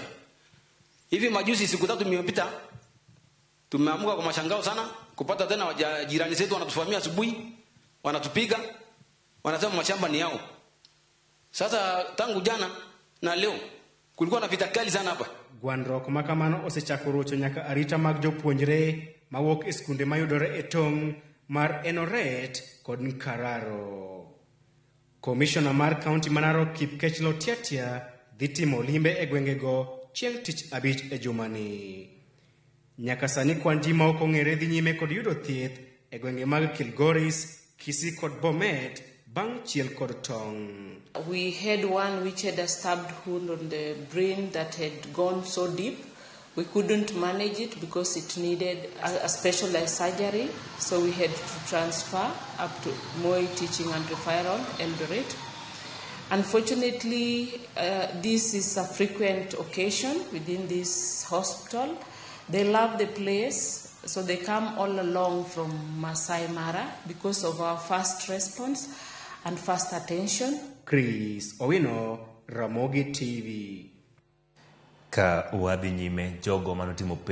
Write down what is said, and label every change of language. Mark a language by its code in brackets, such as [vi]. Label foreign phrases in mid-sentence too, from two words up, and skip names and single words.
[sw] Hivi majuzi siku 3 imepita tumeamuka kwa mashangao sana kupata tena jirani zetu wanatufamia asubuhi, wanatupiga, wanasema mashamba ni yao. Sasa tangu jana na leo kulikuwa na vita kali sana hapa. [luo] Gwandruok ma kamano osechako rocho nyaka arita mag jopuonjre mawuok e skunde mayudore e tong' mar Enoret kod Nkararo. Komishona mar kaunti ma Narok Kipkechlo Tiatia dhi timo limbe e gwengego chieng' tich 5 e jumani. Nyaka sani kwan ji ma ok ong'ere dhi nyime kod yudo thieth e gwenge mag Kilgoris, Kisii kod Bomet bang' chiel kod tong'. [en] We had one which had a stabbed wound on the brain that had gone so deep. We couldn't manage it because it needed a specialized surgery. So we had to transfer up to Moi Teaching and Referral, Eldoret. Unfortunately, this is a frequent occasion within this hospital. They love the place, so they come all along from Masai Mara because of our fast response and fast attention. Chris Owino, Ramogi TV. [luo] Ka wadhi nyime jogo manotimo